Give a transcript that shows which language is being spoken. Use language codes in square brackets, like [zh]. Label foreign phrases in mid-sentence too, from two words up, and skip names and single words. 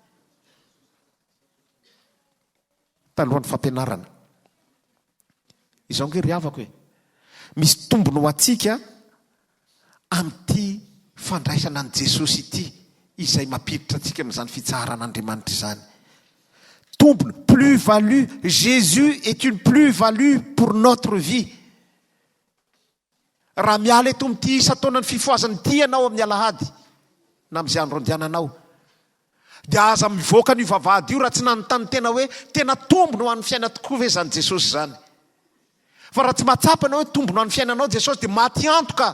[mg] Talohan'ny fampianarana. Izao nge ry havako hoe misy tombony ho antsika amin'ity fandraisana an' Jesosy ity, izay mampiditra antsika amin'izany fitsaharan'Andriamanitra izany. Tombony, [fr] plus-value. Jésus est une plus-value pour notre vie. [mg] Raha miala eto amin'ity isa taonany fifoazany ity ianao amin'ny alahady na amin'izay andro andehananao, dia aza mivoaka ny vavahady io raha tsy nanontany tena hoe tena tombony ho an'ny fiaina tokoa ve zany Jesosy zany. Fa raha tsy mahatsapa ianao hoe tombony ho an'ny fiainanao Jesosy, dia maty antoka.